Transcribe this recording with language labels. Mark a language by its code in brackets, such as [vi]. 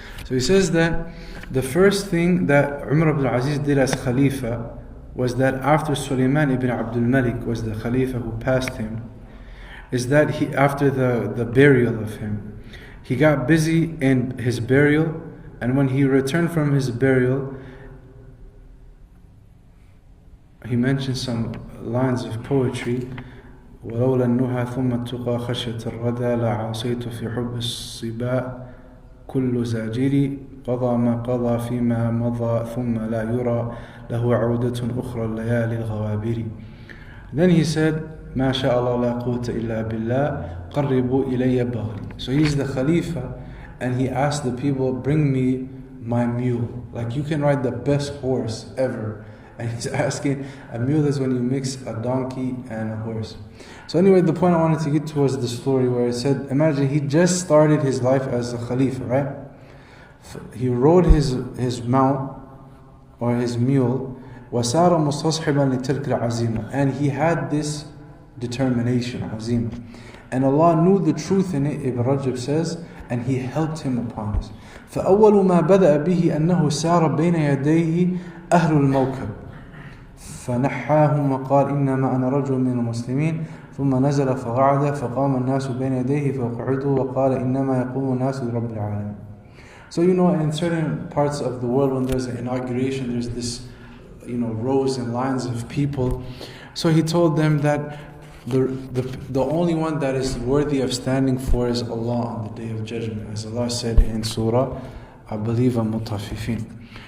[en] So he says that the first thing that Umar ibn Aziz did as Khalifa was that after Sulaiman ibn Abdul Malik was the Khalifa who passed him, is that he, after the burial of him, he got busy in his burial, and when he returned from his burial, he mentioned some lines of poetry. [ar] ولولا النهى ثم التقى خشية الردى لعاصيت في حب الصباء كل زاجري قضى ما قضى فيما مضى ثم لا يرى له عودة أخرى الليالي الغوابر. [en] Then he said [ar] ما شاء الله لا قوة إلا بالله قربوا إلي بغلي. [en] So he's the Khalifa and he asked the people, bring me my mule. Like, you can ride the best horse ever. And he's asking, a mule is when you mix a donkey and a horse. So anyway, the point I wanted to get to was the story where it said, imagine he just started his life as a Khalifa, right? He rode his mount or his mule, [ar] وَسَارَ مُسْتَصْحِبًا لِتِلْكَ الْعَزِيمَةِ. [en] And he had this determination, azimah. And Allah knew the truth in it, Ibn Rajab says, and He helped him upon this. [ar] فَأَوَّلُ مَا بَدَأَ بِهِ أَنَّهُ سَارَ بَيْنَ يَدَيْهِ أهل الموكب فنحاهم وقال إنما أنا رجل من المسلمين ثم نزل فقعد فقام الناس بين يديه فقعدوا وقال إنما يقوم الناس لرب العالمين. [en] So in certain parts of the world when there's an inauguration, there's this rows and lines of people. So he told them that the only one that is worthy of standing for is Allah on the Day of Judgment, as Allah said in Surah, I believe, Al-Mutaffifin.